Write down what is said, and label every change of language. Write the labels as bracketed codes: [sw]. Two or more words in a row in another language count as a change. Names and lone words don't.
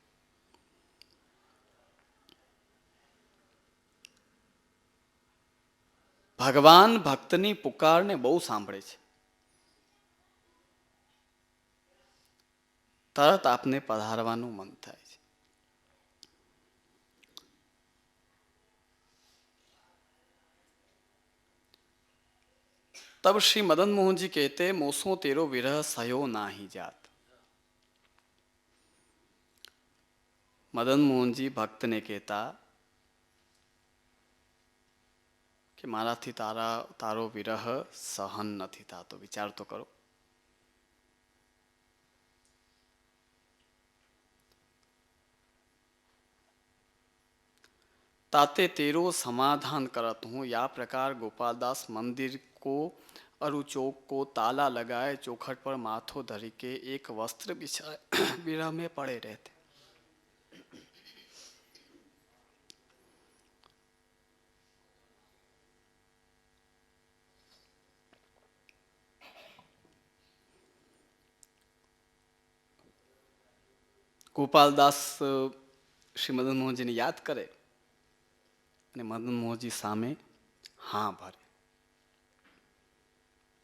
[gu] ભગવાન ભક્તની પુકારને બહુ સાંભળે છે. તરત આપને પધારવાનું મન થાય છે. [bra] तब श्री मदन मोहन जी कहते, मोसो तेरो विरह सयो नाही जात. [gu] મદન મોહનજી ભક્તને કહેતા કે મારાથી તારો વિરહ સહન નથી થતો. વિચાર તો કરો. [bra] ताते तेरो समाधान करत हूँ. या प्रकार गोपालदास मंदिर को अरु चौक को ताला लगाए चौखट पर माथो धरी के एक वस्त्र बिछाए विरह में पड़े रहते. [gu] ગોપાલદાસ શ્રી મદન મોહનજીને યાદ કરે અને મદન મોહનજી સામે હા ભરે.